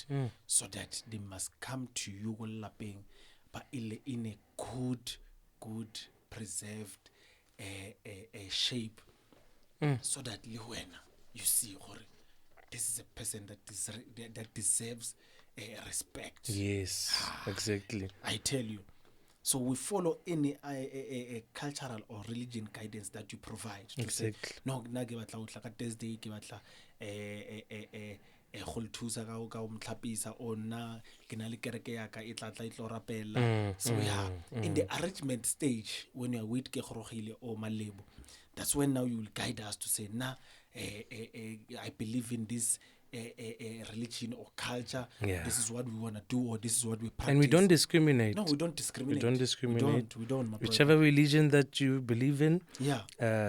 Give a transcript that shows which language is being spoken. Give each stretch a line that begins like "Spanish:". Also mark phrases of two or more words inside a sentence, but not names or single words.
English: So that they must come to you lapeng, but in a good preserved shape, so that you see, this is a person that deserves respect. Yes, exactly. I tell you. So we follow any cultural or religion guidance that you provide. Exactly. No,
Tswana: na ke batla utla ka Thursday ke batla go le thusa ka o mtlhapisa o nna ke na le kereke ya ka e tla itlo rapela.
English: So yeah, in the arrangement stage, when you are with
Tswana: ke gorogile o malebo,
English: that's when now you will guide us to say I believe in this religion or culture. Yeah. This is what we want to do, or this is what we practice. And we don't discriminate. No, we don't discriminate. We don't, my Whichever brother. religion that you believe in, Yeah.